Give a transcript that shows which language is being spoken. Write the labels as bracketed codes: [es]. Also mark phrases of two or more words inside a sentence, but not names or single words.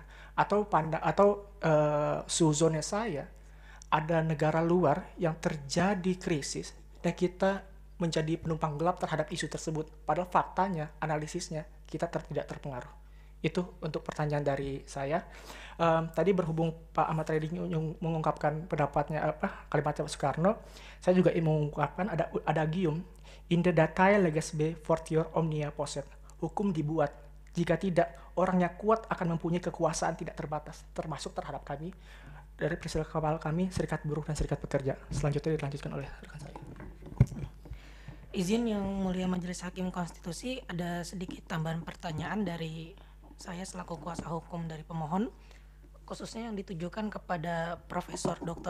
[id] Atau suzonnya saya ada negara luar yang terjadi krisis dan kita menjadi penumpang gelap terhadap isu tersebut, padahal faktanya, analisisnya kita tidak terpengaruh. Itu untuk pertanyaan dari saya. Tadi berhubung Pak Ahmad Reddy mengungkapkan pendapatnya kalimatnya Pak Soekarno, saya juga ingin mengungkapkan ada adagium [la] in the datae leges be fortior omnia posset. [id] Hukum dibuat, jika tidak orang yang kuat akan mempunyai kekuasaan tidak terbatas, termasuk terhadap kami dari persikapal kami Serikat Buruh dan Serikat Pekerja. Selanjutnya dilanjutkan oleh rekan saya. Izin Yang Mulia Majelis Hakim Konstitusi, ada sedikit tambahan pertanyaan dari saya selaku kuasa hukum dari pemohon, khususnya yang ditujukan kepada Profesor Dr.